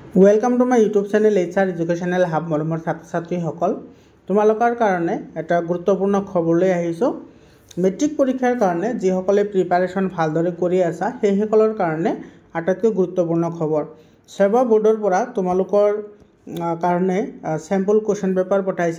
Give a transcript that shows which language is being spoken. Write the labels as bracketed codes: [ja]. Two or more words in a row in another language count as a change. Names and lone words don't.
[en] Welcome to my YouTube channel HR Educational Hub [as] मरমৰ ছাত্ৰ-ছাত্ৰীসকল তোমালোকৰ কাৰণে এটা গুৰুত্বপূৰ্ণ খবৰ লৈ আহিছো। মেট্ৰিক পৰীক্ষাৰ কাৰণে যিসকলে প্ৰিপাৰেচন ভালদৰে কৰি আছে সেইসকলৰ কাৰণে আটাইতকৈ গুৰুত্বপূৰ্ণ খবৰ। সেৱা বোৰ্ডৰ পৰা তোমালোকৰ কাৰণে [en] sample question paper [as] পঠাইছে।